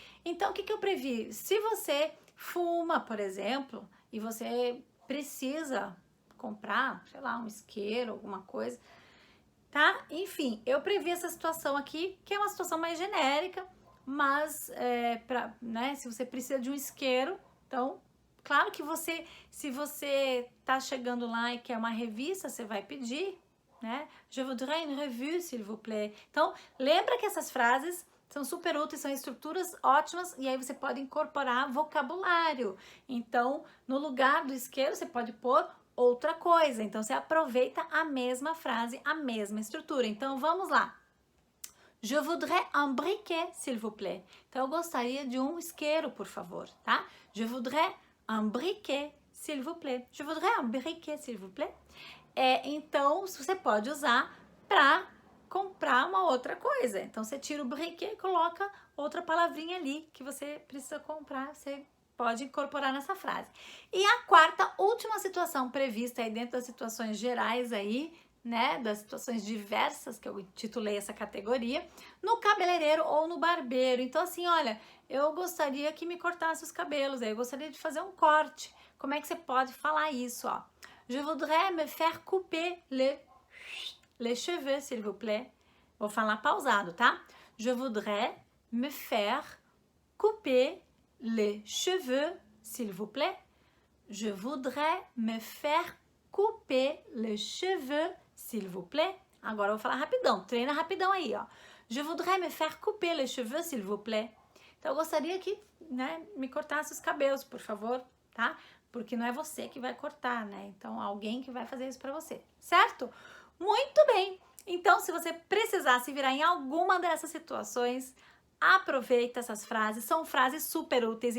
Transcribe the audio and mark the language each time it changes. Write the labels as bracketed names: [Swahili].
[Portuguese] Então, o que eu previ? Se você fuma, por exemplo, e você precisa comprar, sei lá, um isqueiro, alguma coisa, tá? Enfim, eu previ essa situação aqui, que é uma situação mais genérica, mas, né, se você precisa de um isqueiro, então, claro que se você tá chegando lá e quer uma revista, você vai pedir, né? [French] Je voudrais une revue, s'il vous plaît. [Portuguese] Então, lembra que essas frases são super úteis, são estruturas ótimas e aí você pode incorporar vocabulário. Então, no lugar do isqueiro, você pode pôr outra coisa. Então, você aproveita a mesma frase, a mesma estrutura. Então, vamos lá. [French] Je voudrais un briquet, s'il vous plaît. [Portuguese] Então, eu gostaria de um isqueiro, por favor, tá? [French] Je voudrais un briquet, s'il vous plaît. Je voudrais un briquet, s'il vous plaît. [Portuguese] Então, você pode usar para comprar uma outra coisa. Então, você tira o briquet e coloca outra palavrinha ali que você precisa comprar, você pode incorporar nessa frase. E a quarta, última situação prevista aí dentro das situações gerais aí, né, das situações diversas, que eu titulei essa categoria, no cabeleireiro ou no barbeiro. Então, assim, olha, eu gostaria que me cortasse os cabelos, eu gostaria de fazer um corte. Como é que você pode falar isso, ó? [French] Je voudrais me faire couper les cheveux, s'il vous plaît. [Portuguese] Vou falar pausado, tá? [French] Je voudrais me faire couper les cheveux, s'il vous plaît. Je voudrais me faire couper les cheveux, s'il vous plaît. [Portuguese] Agora eu vou falar rapidão, treina rapidão aí, ó. [French] Je voudrais me faire couper les cheveux, s'il vous plaît. [Portuguese] Então, eu gostaria que, né, me cortasse os cabelos, por favor, tá? Porque não é você que vai cortar, né? Então, alguém que vai fazer isso pra você, certo? Muito bem! Então, se você precisar se virar em alguma dessas situações, aproveita essas frases, são frases super úteis.